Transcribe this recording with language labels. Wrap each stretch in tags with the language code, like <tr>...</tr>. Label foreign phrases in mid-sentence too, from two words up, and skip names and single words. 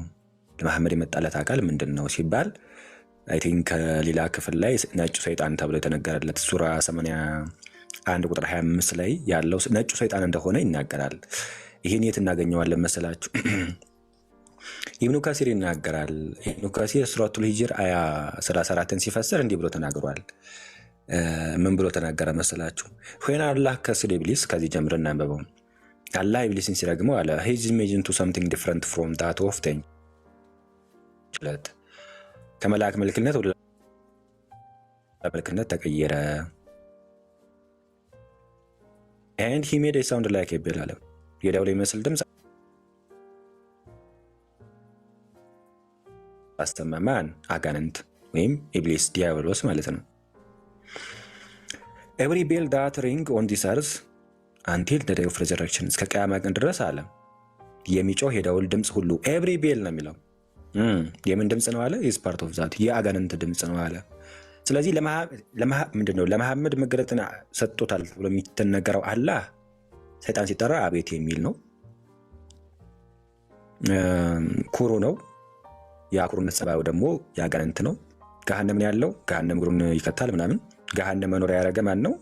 <am>ለመሐመድ የመጣለት አካል ምንድን ነው ሲባል</am> <en>I think</en> <am>ሌላ ክፍል ላይ ነጩ ሰይጣን ተብሎ የተነገረለት ሱራ 81 ቁጥር 25 ላይ ያለው ነጩ ሰይጣን እንደሆነ ይናገራል። ይሄን የት እናገኘዋለን መሰላችሁ? ኢብኑ ከሲር ይናገራል። ኢብኑ ከሲር ሱረቱል ሂጅር አያ 34ን ሲፈስር እንዲህ ብሎ ተናግሯል። ምን ብሎ ተናገረ መሰላችሁ? when አላህ ከስለ ኢብሊስ ከዚህ ጀምረን እናንበበው። አላህ ኢብሊስን ሲረግመው አለ</am> <en>he is made into something different from that of the</en> <am>ከመላእክ መልክነት ወደ መልክነት ተቀየረ።</am> <en>and he made a sound like a bell</en> <am>አለ የደውል የሚመስል ድምፅ አስተማማን አጋንንት ወይም ኢብሊስ ዲያብሎስ ማለት ነው።</am> <en>every bell that ring on this earth until the day of resurrection</en> <am>እስከ ቂያማ ቀን ድረስ አለ የሚጮህ የደውል ድምፅ ሁሉ</am> <en>every bell</en> <am>ነው የሚለው የምን ድምፅ ነው አለ?</am> <en>is part of that</en> <am>የአጋንንት ድምፅ ነው አለ። ስለዚህ ምንድነው ለመሐመድ መገለጥን ሰጥቶታል ብሎ የሚተነገረው አላህ ሰይጣን ሲጠራ አቤት የሚል ነው። ኩሩ ነው። የአኩሩነት ጸባዩ ደግሞ የአጋንንት ነው። ገሃነም ያለው ገሃነም እግሩን ይከታል ምናምን። ገሃነም መኖሪያ ያደረገ ማን ነው?</am>